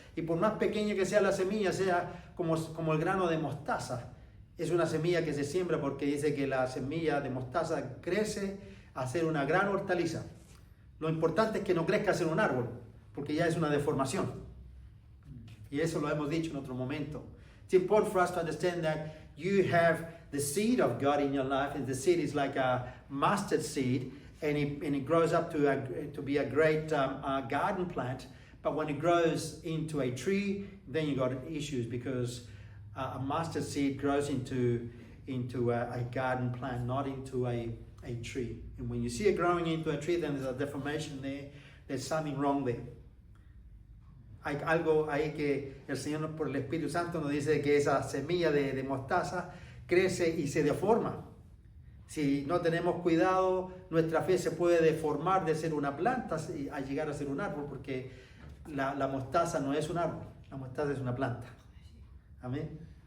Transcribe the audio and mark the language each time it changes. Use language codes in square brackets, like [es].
[es] Y por más pequeña que sea la semilla, sea como el grano de mostaza, es una semilla que se siembra porque dice que la semilla de mostaza crece a ser una gran hortaliza. Lo importante es que no crezca a ser un árbol, porque ya es una deformación. Y eso lo hemos dicho en otro momento. [en] It's important for us to understand that you have the seed of God in your life, and the seed is like a mustard seed, and it grows up to be a great garden plant. But when it grows into a tree, then you got issues, because a mustard seed grows into a garden plant, not into a tree. And when you see it growing into a tree, then there's a deformation there. There's something wrong there. [es] Hay algo ahí que el Señor por el Espíritu Santo nos dice que esa semilla de mostaza crece y se deforma. Si no tenemos cuidado, nuestra fe se puede deformar de ser una planta a llegar a ser un árbol, porque la mostaza no es un árbol, la mostaza es una planta. Amén.